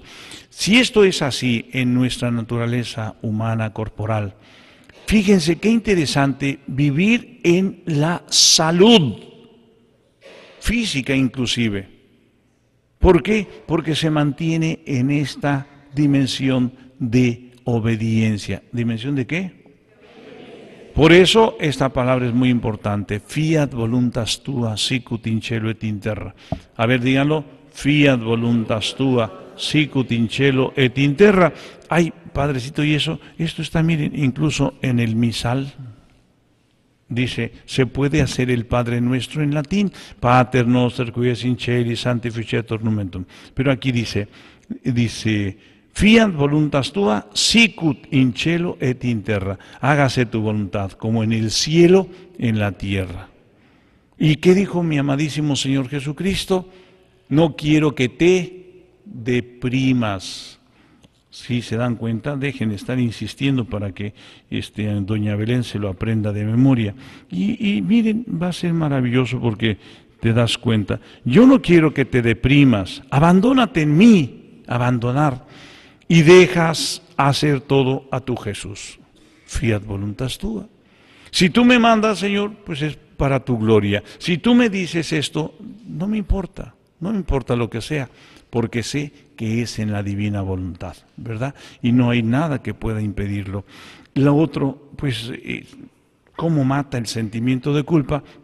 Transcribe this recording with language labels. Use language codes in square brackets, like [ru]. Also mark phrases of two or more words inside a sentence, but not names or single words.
[es] Si esto es así en nuestra naturaleza humana corporal, fíjense qué interesante vivir en la salud física inclusive. ¿Por qué? Porque se mantiene en esta dimensión de obediencia. ¿Dimensión de qué? Por eso esta palabra es muy importante. [la] Fiat voluntas tua sicut in cielo et in terra. [es] A ver, díganlo. [la] Fiat voluntas tua sicut in cielo et in terra. [es] Ay, Padrecito, y esto está, miren, incluso en el misal. Dice, se puede hacer el Padre Nuestro en latín, [la] Pater noster qui es in celi sanctificetur nomen. [es] Pero aquí dice, [la] fiat voluntas tua sicut in cielo et in terra. [es] Hágase tu voluntad, como en el cielo, en la tierra. ¿Y qué dijo mi amadísimo Señor Jesucristo? No quiero que te deprimas. Si se dan cuenta, dejen de estar insistiendo para que doña Belén se lo aprenda de memoria. Y miren, va a ser maravilloso porque te das cuenta. Yo no quiero que te deprimas, abandónate en mí, abandonar, y dejas hacer todo a tu Jesús. [la] Fiat voluntas tua. [es] Si tú me mandas, Señor, pues es para tu gloria. Si tú me dices esto, no me importa lo que sea, porque sé que es en la divina voluntad, ¿verdad? Y no hay nada que pueda impedirlo. Lo otro, pues, ¿cómo mata el sentimiento de culpa?